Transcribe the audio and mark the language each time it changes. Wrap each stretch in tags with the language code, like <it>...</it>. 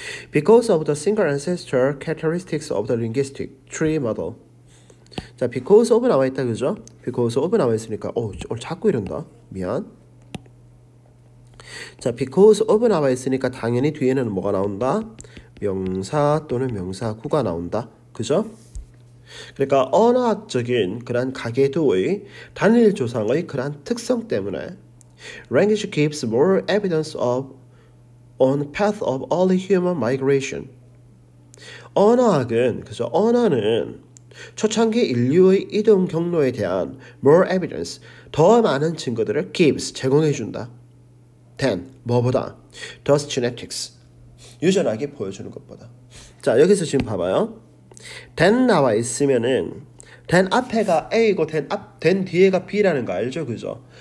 <en>Because of the single ancestor characteristics of the linguistic tree model.</en> <ko>자,</ko> <en>because of</en> <ko>나와 있다 그죠? because of 나와 있으니까 오늘 자꾸 이런다. 미안. 자, because of 나와 있으니까 당연히 뒤에는 뭐가 나온다? 명사 또는 명사구가 나온다. 그죠? 그러니까 언어학적인 그러한 가계도의 단일 조상의 그러한 특성 때문에</ko> <en>language gives more evidence of on path of early human migration.</en> <ko>언어학은 그죠? 언어는 초창기 인류의 이동 경로에 대한</ko> <en>more evidence</en> <ko>더 많은 증거들을 gives 제공해준다. than 뭐보다</ko> <en>thus genetics</en> <ko>유전학이 보여주는 것보다. 자, 여기서 지금 봐봐요. than 나와 있으면은 than 앞에가 A고 than 뒤에가 B라는 거 알죠? 그죠?</ko>